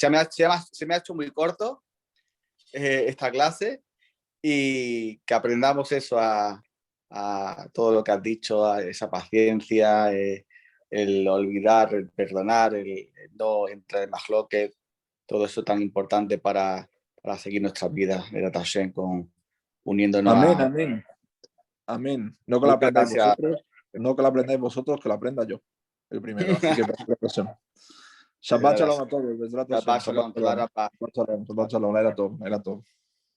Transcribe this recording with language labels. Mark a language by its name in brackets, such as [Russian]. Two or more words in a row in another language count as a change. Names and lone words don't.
[Spanish] Se me ha hecho muy corto esta clase y que aprendamos eso a todo lo que has dicho, a esa paciencia, el olvidar, el perdonar, el no entrar en mahloket, todo eso tan importante para para seguir nuestras vidas, [Hebrew] בעזרת השם, [Spanish] uniéndonos Amén, a... amén. Amén. No que la Muchas aprendáis gracias. vosotros, no que la aprendáis vosotros, que la aprenda yo, el primero. Así que [Hebrew] שבת שלום [Spanish] a todos. [Hebrew] בעזרת השם. שבת שלום, toda שבת שלום. שבת שלום. [Spanish] Era todo.